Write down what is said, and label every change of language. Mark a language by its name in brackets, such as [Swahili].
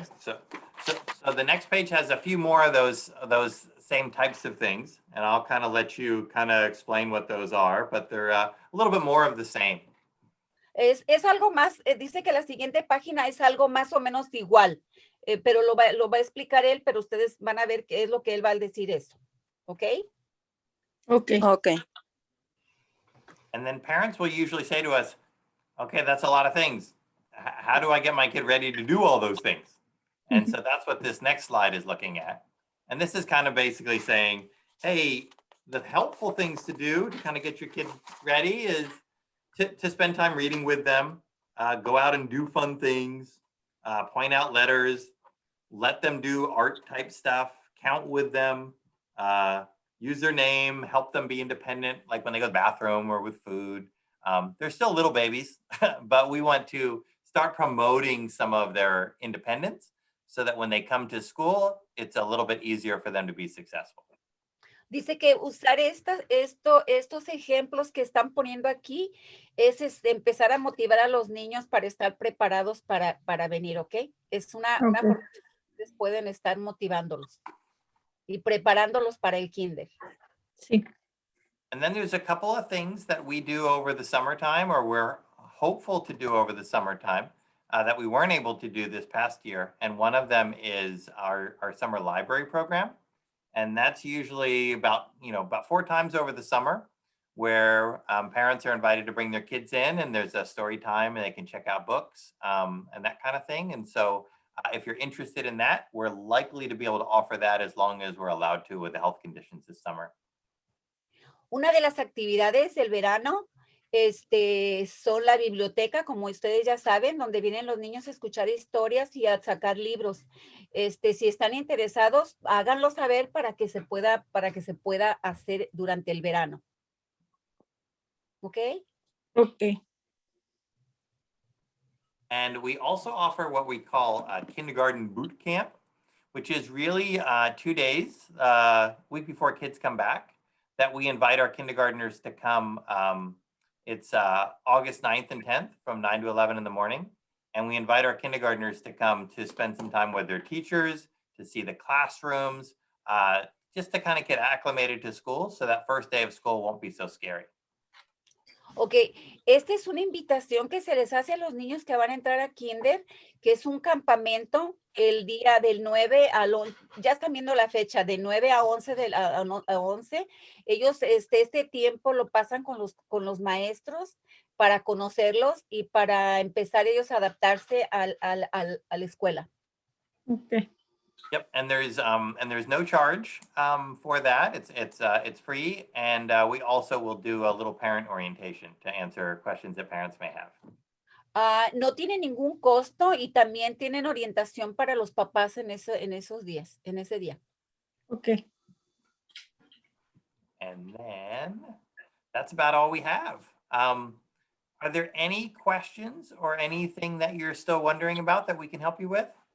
[English] Perfect. So the next page has a few more of those same types of things, and I'll kind of let you kind of explain what those are, but they're a little bit more of the same. [Spanish] Es algo más, dice que la siguiente página es algo más o menos igual, pero lo va a explicar él, pero ustedes van a ver qué es lo que él va a decir eso, ¿ok? Ok. [English] Okay. And then parents will usually say to us, okay, that's a lot of things. How do I get my kid ready to do all those things? And so that's what this next slide is looking at. And this is kind of basically saying, hey, the helpful things to do to kind of get your kid ready is to spend time reading with them, go out and do fun things, point out letters, let them do art type stuff, count with them, use their name, help them be independent, like when they go to the bathroom or with food. They're still little babies, but we want to start promoting some of their independence so that when they come to school, it's a little bit easier for them to be successful. [Spanish] Dice que usar estos ejemplos que están poniendo aquí es empezar a motivar a los niños para estar preparados para venir, ¿ok? Es una Ok. forma que ustedes pueden estar motivándolos y preparándolos para el kinder. Sí. [English] And then there's a couple of things that we do over the summertime, or we're hopeful to do over the summertime, that we weren't able to do this past year. And one of them is our summer library program. And that's usually about 4 times over the summer, where parents are invited to bring their kids in, and there's a story time and they can check out books and that kind of thing. And so if you're interested in that, we're likely to be able to offer that as long as we're allowed to with the health conditions this summer. [Spanish] Una de las actividades del verano son la biblioteca, como ustedes ya saben, donde vienen los niños a escuchar historias y a sacar libros. Si están interesados, háganlo saber para que se pueda hacer durante el verano. ¿Ok? Ok. [English] And we also offer what we call a kindergarten boot camp, which is really 2 days, week before kids come back, that we invite our kindergartners to come. It's August 9th and 10th from 9 to 11 in the morning. And we invite our kindergartners to come to spend some time with their teachers, to see the classrooms, just to kind of get acclimated to school so that first day of school won't be so scary. [Spanish] Ok, esta es una invitación que se les hace a los niños que van a entrar a kinder, que es un campamento el día del 9 al 11, ya están viendo la fecha, de 9 a 11, a 11. Ellos este tiempo lo pasan con los maestros para conocerlos y para empezar ellos a adaptarse a la escuela. Ok. [English] Yep, and there's no charge for that. It's free, and we also will do a little parent orientation to answer questions that parents may have. [Spanish] No tiene ningún costo y también tienen orientación para los papás en ese día. Ok. [English] And then that's about all we have. Are there any questions or anything that you're still wondering about that we can help you with?